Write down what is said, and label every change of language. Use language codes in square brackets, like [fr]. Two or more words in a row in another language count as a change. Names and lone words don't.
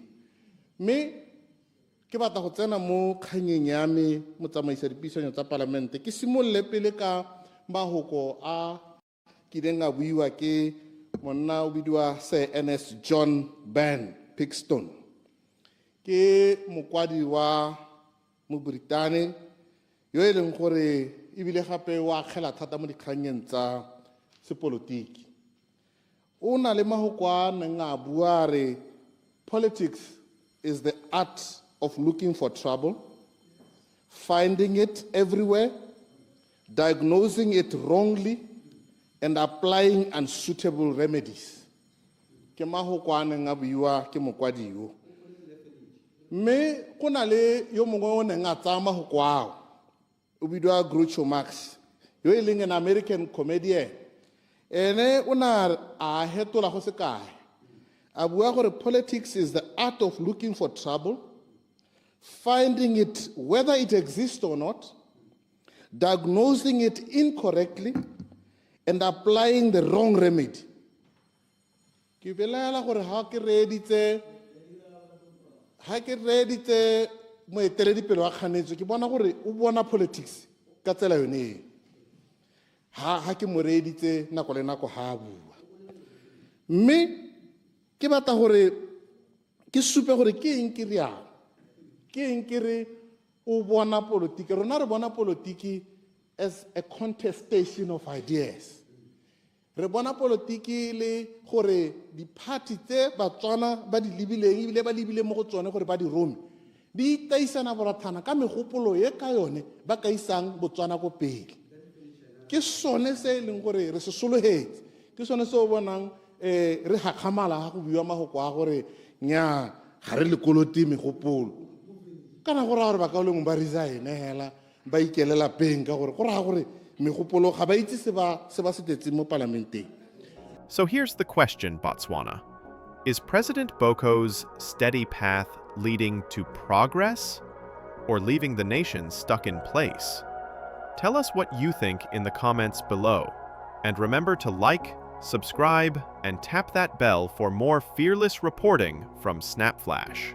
[tn] Me ke batla go tsena mo kganyeng ya me mo tsamaisa dipuisano tsa palamente ke simolle pele ka mahoko a kileng a buiwa ke monna o bidiwa Sir Ernest John Ben Pigston. Ke mokwadi wa Mobritaneng yo e leng gore ebile gape wa khela thata mo dikganyeng tsa sepolotiki. O na le mahoko a neng a bua re [en] politics is the art of looking for trouble, finding it everywhere, diagnosing it wrongly, and applying unsuitable remedies. [tn] Ke mahoko a neng a buiwa ke mokwadi yo. Me go na le yo mongwe o neng a tsaya mahoko ao o bidiwa Groucho Marx yo e leng [en] an American comedian. [tn] Ene o na a hetola go se kae a bua gore [en] politics is the art of looking for trouble, finding it whether it exists or not, diagnosing it incorrectly, and applying the wrong remedy. [tn] Ke belela gore ha ke reditse moeteledipele wa kganetso ke bona gore o bona politics ka tsela yone ha ke mo reditse nako le nako ha bua. Mme ke batla gore ke supe gore ke eng ke rialo ke eng ke re o bona politiki rona re bona politiki [en] as a contestation of ideas. [tn] Re bona politiki le gore di-party tse Batswana ba di lebileng ebile ba lebile mo go tsone gore ba di rome di taisana borathana ka megopolo ye ka yone ba ka isang Botswana ko pele. Ke sone se e leng gore re se sologetse ke sone se o bonang re gakgamala ga go buiwa mahoko a gore nya ga re le koloti megopolo kana go raya gore ba ka o lengwe ba resign hela ba ikelela peng ka gore go raya gore megopolo ga ba itse se ba se tetseng mo parlamenteng. [en] So here's the question, Botswana. Is President Boko's steady path leading to progress or leaving the nation stuck in place? Tell us what you think in the comments below. And remember to like, subscribe, and tap that bell for more fearless reporting from SnapFlash.